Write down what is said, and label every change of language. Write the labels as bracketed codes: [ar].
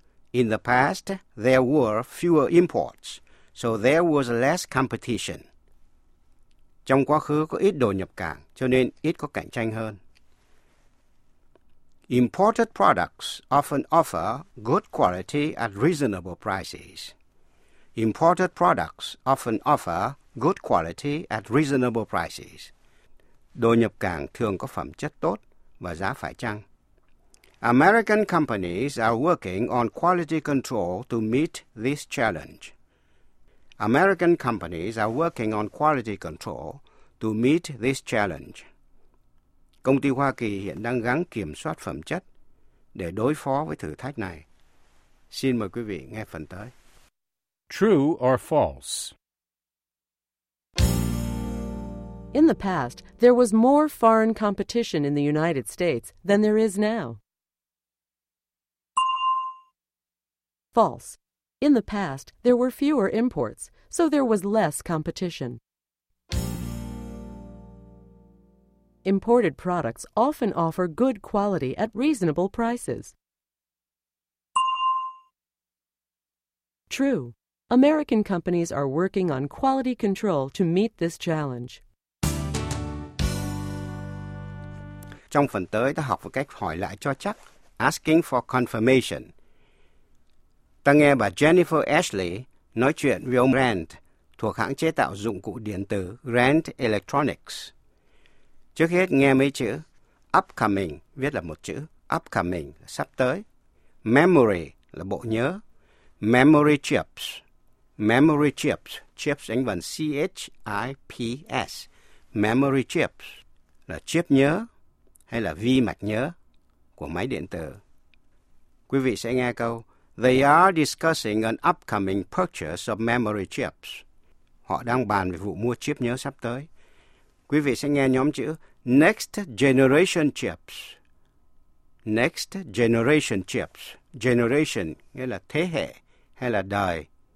[en] In the past, there were fewer imports, so there was less competition. [vi] Trong quá khứ có ít đồ nhập cảng, cho nên ít có cạnh tranh hơn. [en] Imported products often offer good quality at reasonable prices. Imported products often offer good quality at reasonable prices. [vi] Đồ nhập cảng thường có phẩm chất tốt và giá phải chăng. [en] American companies are working on quality control to meet this challenge. American companies are working on quality control to meet this challenge. [vi] Công ty Hoa Kỳ hiện đang gắng kiểm soát phẩm chất để đối phó với thử thách này. Xin mời quý vị nghe phần tới. [en] True or false? In the past, there was more foreign competition in the United States than there is now. False. In the past, there were fewer imports, so there was less competition. Imported products often offer good quality at reasonable prices. True. American companies are working on quality control to meet this challenge. [vi] Trong phần tới, ta học một cách hỏi lại cho chắc. [en] Asking for confirmation. [vi] Ta nghe bà Jennifer Ashley nói chuyện với ông Grant thuộc hãng chế tạo dụng cụ điện tử Grant Electronics. Trước hết nghe mấy chữ. Upcoming viết là một chữ. Upcoming, sắp tới. Memory là bộ nhớ. [en] Memory chips. Memory chips. Chips đánh vần C-H-I-P-S. [vi] Memory chips là chip nhớ hay là vi mạch nhớ của máy điện tử. Quý vị sẽ nghe câu. [en] They are discussing an upcoming purchase of memory chips. [vi] Họ đang bàn về vụ mua chip nhớ sắp tới. Quý vị sẽ nghe nhóm chữ [en] next generation chips. Next generation chips. [vi] Generation nghĩa là thế hệ hay là đời.